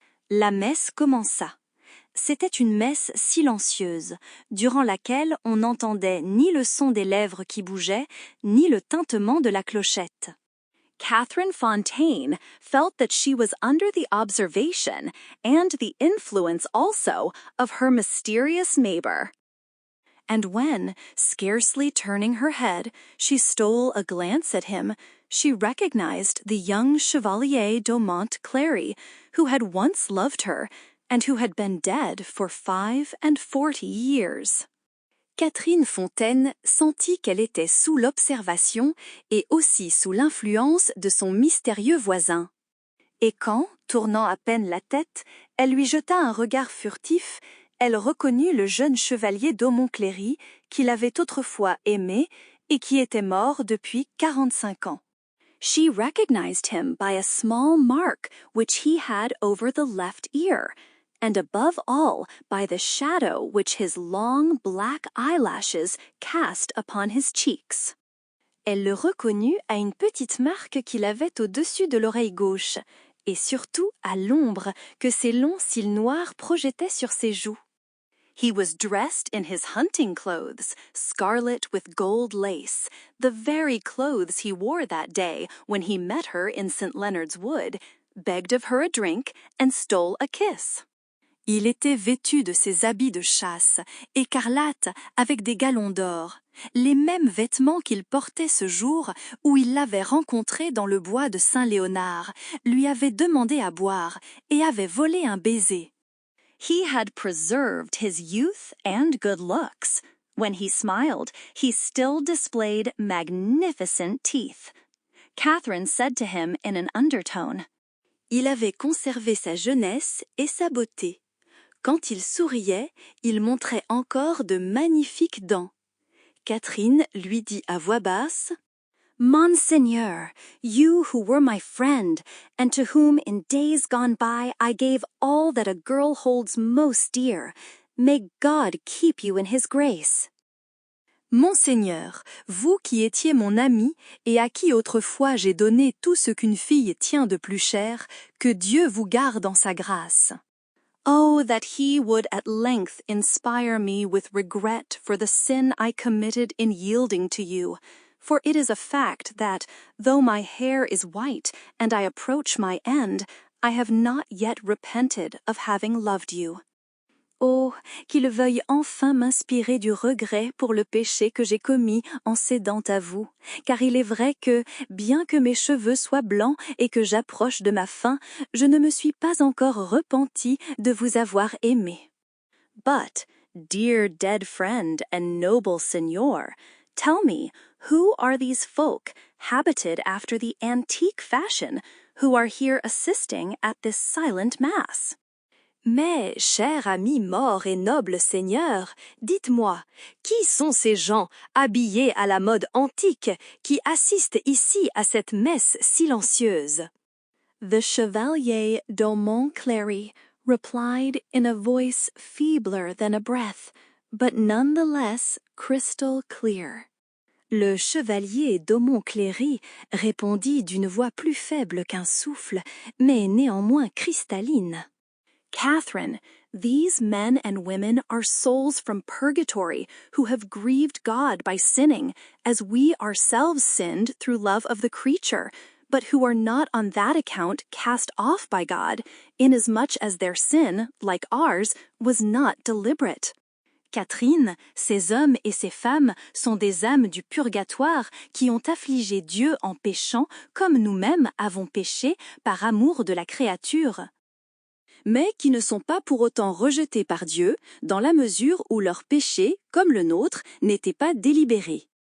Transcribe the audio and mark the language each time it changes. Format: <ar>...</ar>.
<fr>La messe commença. C'était une messe silencieuse, durant laquelle on n'entendait ni le son des lèvres qui bougeaient, ni le tintement de la clochette.</fr> <en>Catherine Fontaine felt that she was under the observation and the influence also of her mysterious neighbor. And when, scarcely turning her head, she stole a glance at him, she recognized the young Chevalier d'Aumont Cléry, who had once loved her, and who had been dead for 45 years.</en> <fr>Catherine Fontaine sentit qu'elle était sous l'observation et aussi sous l'influence de son mystérieux voisin. Et quand, tournant à peine la tête, elle lui jeta un regard furtif, elle reconnut le jeune chevalier d'Aumont Cléry qui l'avait autrefois aimé et qui était mort depuis 45 ans.</fr> <en>She recognized him by a small mark which he had over the left ear, and above all by the shadow which his long black eyelashes cast upon his cheeks.</en> <fr>Elle le reconnut à une petite marque qu'il avait au-dessus de l'oreille gauche, et surtout à l'ombre que ses longs cils noirs projetaient sur ses joues.</fr> <en>He was dressed in his hunting clothes, scarlet with gold lace, the very clothes he wore that day when he met her in St. Leonard's Wood, begged of her a drink, and stole a kiss.</en> <fr>Il était vêtu de ses habits de chasse, écarlates avec des galons d'or, les mêmes vêtements qu'il portait ce jour où il l'avait rencontrée dans le bois de Saint-Léonard, lui avait demandé à boire et avait volé un baiser.</fr> <en>He had preserved his youth and good looks. When he smiled, he still displayed magnificent teeth. Catherine said to him in an undertone,</en> <fr>Il avait conservé sa jeunesse et sa beauté. Quand il souriait, il montrait encore de magnifiques dents. Catherine lui dit à voix basse,</fr> <en>Monseigneur, you who were my friend, and to whom in days gone by I gave all that a girl holds most dear, may God keep you in his grace.</en> <fr>Monseigneur, vous qui étiez mon ami et à qui autrefois j'ai donné tout ce qu'une fille tient de plus cher, que Dieu vous garde en sa grâce.</fr> <en>Oh, that he would at length inspire me with regret for the sin I committed in yielding to you, for it is a fact that, though my hair is white and I approach my end, I have not yet repented of having loved you.</en> <fr>Oh, qu'il veuille enfin m'inspirer du regret pour le péché que j'ai commis en cédant à vous, car il est vrai que, bien que mes cheveux soient blancs et que j'approche de ma fin, je ne me suis pas encore repentie de vous avoir aimé.</fr> <en>But, dear dead friend and noble Signor, tell me, who are these folk, habited after the antique fashion, who are here assisting at this silent mass?</en> <fr>Mais, cher ami mort et noble seigneur, dites-moi, qui sont ces gens, habillés à la mode antique, qui assistent ici à cette messe silencieuse?</fr> <en>The Chevalier d'Aumont Cléry replied in a voice feebler than a breath, but none the less crystal clear.</en> <fr>Le chevalier d'Aumont Cléry répondit d'une voix plus faible qu'un souffle, mais néanmoins cristalline.</fr> <en>Catherine, these men and women are souls from purgatory who have grieved God by sinning, as we ourselves sinned through love of the creature, but who are not on that account cast off by God, inasmuch as their sin, like ours, was not deliberate.</en> <fr>Catherine, ces hommes et ces femmes sont des âmes du purgatoire qui ont affligé Dieu en péchant comme nous-mêmes avons péché par amour de la créature, mais qui ne sont pas pour autant rejetés par Dieu dans la mesure où leur péché, comme le nôtre, n'était pas délibéré.</fr>